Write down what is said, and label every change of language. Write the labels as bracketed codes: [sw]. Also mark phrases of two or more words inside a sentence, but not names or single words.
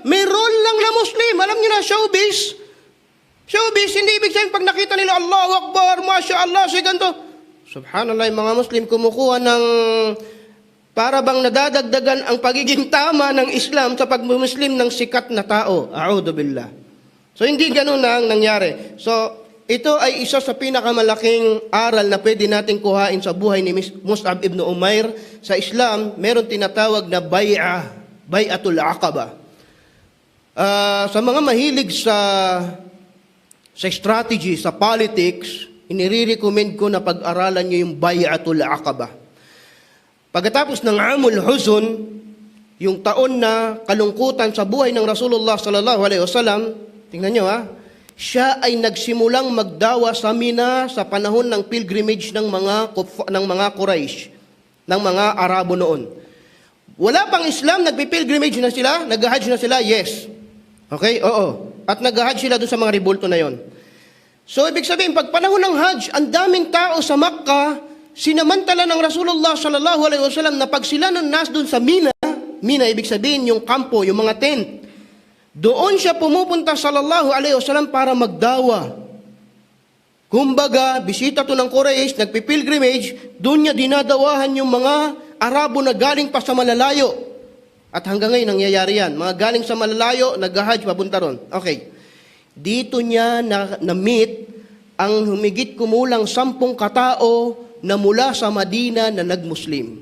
[tl] May role lang na Muslim. Alam niyo na, showbiz. Showbiz, hindi ibig sabihin pag nakita nila, [ar] الله أكبر، ما شاء الله, [tl] si ganito. Subhanallah, yung mga Muslim kumukuha ng para bang nadadagdagan ang pagiging tama ng Islam sa pag-Muslim ng sikat na tao. [ar] أعوذ بالله. [tl] So, hindi ganun na ang nangyari. So, ito ay isa sa pinakamalaking aral na pwede natin kuhain sa buhay ni Mus'ab ibn Umair. Sa Islam, meron tinatawag na Bay'atul Aqaba. Sa mga mahilig sa strategy, sa politics, inire-recommend ko na pag-aralan nyo yung Bay'atul Aqaba. Pagkatapos ng Amul Huzun, yung taon na kalungkutan sa buhay ng [ar] رسول الله صلى الله عليه وسلم, [tl] tingnan nyo siya ay nagsimulang magdawa sa Mina sa panahon ng pilgrimage ng mga Quraysh, ng mga Arabo noon. Wala pang Islam, nagpipilgrimage na sila, nag-hajj na sila, yes. Okay, oo. At nag-hajj sila doon sa mga ribulto na yon. So, ibig sabihin, pag panahon ng hajj, ang daming tao sa Makkah, sinamantala ng [ar] رسول الله صلى الله عليه وسلم [tl] na pag sila nas doon sa Mina, ibig sabihin yung kampo, yung mga tent, doon siya pumupunta [ar] صلى الله عليه وسلم [tl] para magdawa. Kumbaga, bisita to ng Quraysh, nagpipilgrimage, doon niya dinadawahan yung mga Arabo na galing pa sa malalayo. At hanggang ngayon, nangyayari yan. Mga galing sa malalayo, nag-hajj, papunta ron. Okay. Dito niya na-meet ang humigit kumulang 10 katao na mula sa Madina na nag-Muslim.